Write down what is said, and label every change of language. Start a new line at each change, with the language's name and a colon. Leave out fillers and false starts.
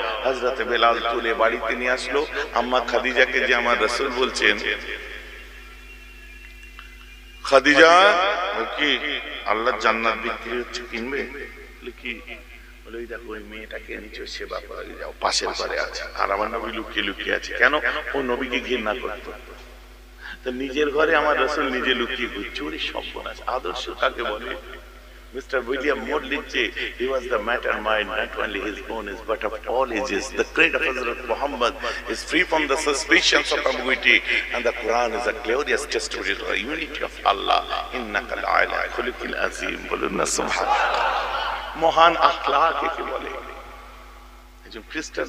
Bangla: হযরতে বেলাল তুলে বাড়িতে নিয়ে আসলো। আম্মা খাদিজাকে যে আমার রাসূল বলছেন, খাদিজা কি আল্লাহর জান্নাত বিক্রি হচ্ছে, কিনবে? কি বলে, ওই দেখো ওই মেয়েটাকে নিচে সেবা করা, যাও পাশের ঘরে আছে। আর আমার নবী লুকিয়ে লুকিয়ে আছে। কেন? ও নবীকে ঘৃণা করতো। তো নিজের ঘরে আমার রাসূল নিজে লুকিয়ে ঘুরছে। ওরে সর্বনাশ! আদর্শ কাকে বলে? Mr.
English: William Moore
Bangla: লিখছে,
English: he was the matter mind, not only his own is, but of all ages. The creed of Hazrat Muhammad is free from the suspicions of ambiguity, and the Quran is a glorious testimony to the unity of Allah.
Arabic: Innaka la'ala khuluqin azim.
Bangla: বলুন না সুবহানাল্লাহ। মহান আখলাক একে বলে। একজন খ্রিস্টান